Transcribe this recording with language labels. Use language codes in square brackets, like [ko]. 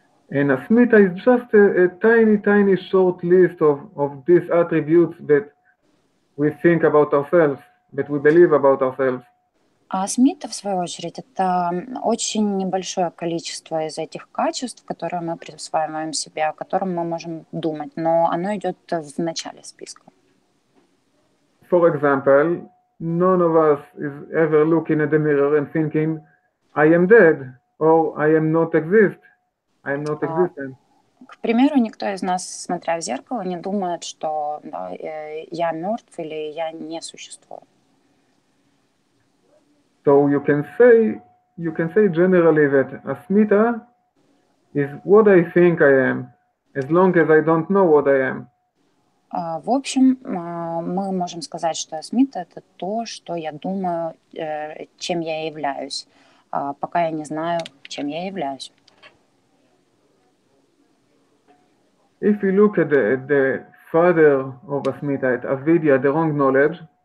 [en] And Asmita is just a tiny, tiny short list of these attributes that we think about ourselves, that we believe about ourselves. [ru] А асмита, в свою очередь, это очень небольшое количество из этих качеств, которые мы присваиваем себе, о котором мы можем думать, но оно идет в начале списка. [en] For example, none of us is ever looking at the mirror and thinking, I am dead, or I am not exist, I am not existent. [ru] К примеру, никто из нас, смотря в зеркало, не думает, что да, я мертв или я не существую. [en] So you can say generally that Asmita is what I think I am, as long as I don't know what I am. [ru] В общем, мы можем сказать, что асмита — это то, что я думаю, чем я являюсь, пока я не знаю, чем я являюсь. [en] If you look at the father of Asmita, at avidya, the wrong knowledge.